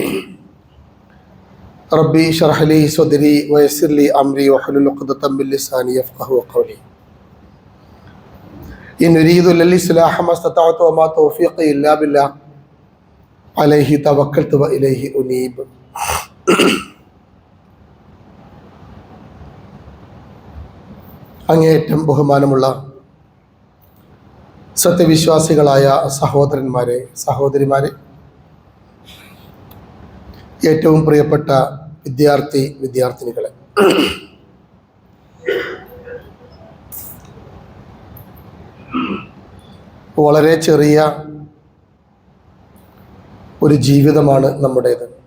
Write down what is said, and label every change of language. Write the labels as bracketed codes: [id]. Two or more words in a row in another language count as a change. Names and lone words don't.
[ar] ربي اشرح لي صدري ويسر لي أمري واحلل عقدة من لساني يفقهوا قولي. إن أريد إلا الإصلاح ما استطعت وما توفيقي إلا بالله عليه توكلت وإليه أنيب. [ml] അങ്ങേയറ്റം ബഹുമാനമുള്ള സത്യവിശ്വാസികളായ സഹോദരന്മാരെ, സഹോദരിമാരെ, ഏറ്റവും പ്രിയപ്പെട്ട വിദ്യാർത്ഥിനികളെ, വളരെ ചെറിയ ഒരു ജീവിതമാണ് നമ്മുടേത്.